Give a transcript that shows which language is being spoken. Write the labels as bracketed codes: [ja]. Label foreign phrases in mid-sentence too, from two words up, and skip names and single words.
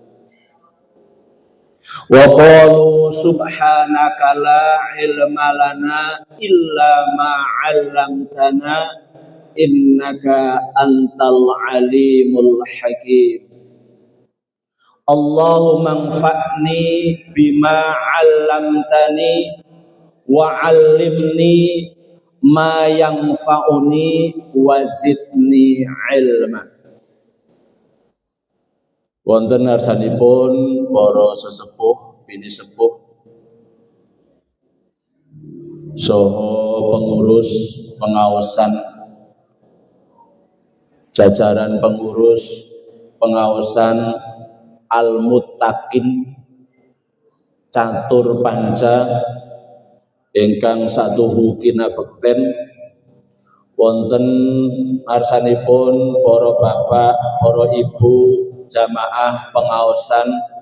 [ar] وقالوا سبحانك لا علم لنا إلا ما علمتنا إنك أنت العليم الحكيم. اللهم انفعني بما علمتني وعلمني ما ينفعني وزدني علما. [jv] Wonten ngarsanipun para sesepuh, bini sepuh saha pengurus pengawasan jajaran pengurus pengawasan Al-Muttaqin Catur Panca ingkang satuhu kinabekten, wonten ngarsanipun para bapak, para ibu jamaah pengaosan